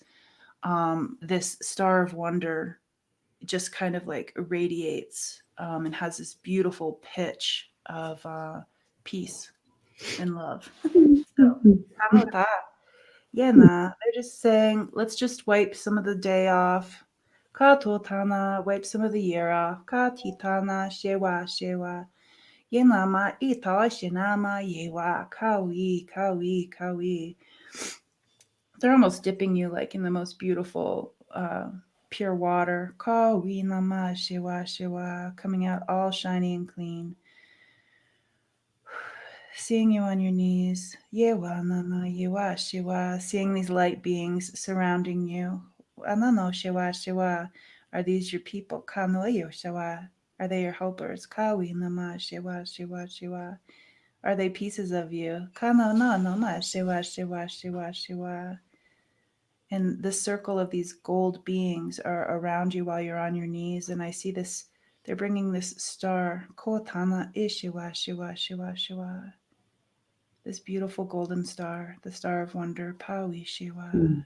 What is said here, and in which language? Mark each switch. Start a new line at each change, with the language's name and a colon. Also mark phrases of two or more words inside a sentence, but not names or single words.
English: This Star of Wonder just kind of like radiates and has this beautiful pitch of peace and love. So, yeah, nah, they're just saying, let's just wipe some of the day off. Ka totana, wipe some of the year off. Ka titana, shewa, shewa. Yenama, ita, shinama, yewa, kawi, kawi, kawi. They're almost dipping you like in the most beautiful pure water. Kawi nama shiwa shiwa, coming out all shiny and clean. Seeing you on your knees. Yewa nama yewa shiwa. Seeing these light beings surrounding you. Anano shiwa shiwa. Are these your people? Kanoyo shiwa. Are they your helpers? Kawi nama shiwa shiwa shiwa. Are they pieces of you? Kano no nama shiwa shiwa shiwa shiwa. And the circle of these gold beings are around you while you're on your knees. And I see this, they're bringing this star, Kotana Ishiwa Shiwa Shiwa Shiwa. This beautiful golden star, the Star of Wonder, Pawi Shiwa.